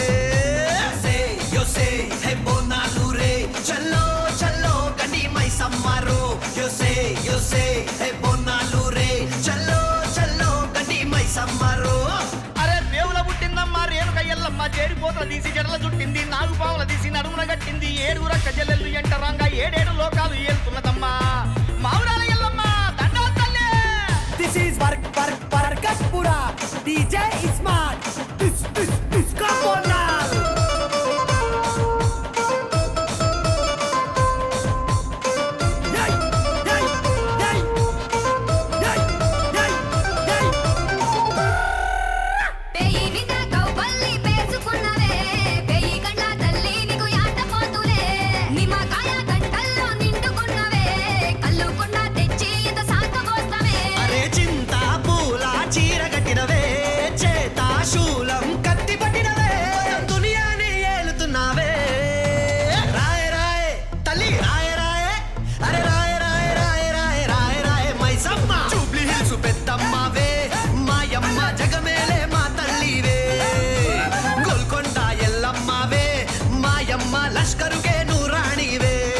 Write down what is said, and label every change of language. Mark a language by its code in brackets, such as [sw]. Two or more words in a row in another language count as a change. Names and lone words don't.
[te] యోసే హే బోనాలు రే చల్లో చల్లో గని మైసమ్మరో యోసే హే బోనాలు రే చల్లో చల్లో గని మైసమ్మరో అరే దేవుల పుట్టిందమ్మ రేణుక ఎల్లమ్మ చేరిపోతల తీసి జడల చుట్టింది నాలుగు పావుల తీసి నడుమున గట్టింది ఏడుగుర కజలెల్లు ఎంటరంగా ఏడేడు లోకాలు ఏలుతున్నదమ్మా మావురాల ఎల్లమ్మ దండాల తల్లి. [en] This is Varkatpura. DJ is smart. This Kaponal. Yay! Yay! Yay! Yay! Yay! Yay! [te] పేయి నిండా కౌపల్లి పేసుకున్నవే పేయి కండ్ల తల్లి నీకు యాట పోతులే నిమ్మకాయ గంటల్లో నిండుకున్నవే కల్లుకున్న తెచ్చి ఇంత సాకబోస్తవే అరే చింత పూల చీర కట్టినవే చేత శూలం కత్తి పట్టినవే దునియాని ఏలుతున్నావే రాయ్ రాయ్ తల్లి రాయ్ రాయ్ అరే రాయ్ రాయ్ రాయ్ రాయ్ రాయ్ రాయ్ మైసమ్మ జూబ్లీ హిల్స్ పెద్దమ్మవే మాయమ్మ జగమేలే మా తల్లివే గోల్కొండ ఎల్లమ్మవే మాయమ్మ లష్కరుకే నూరాణివే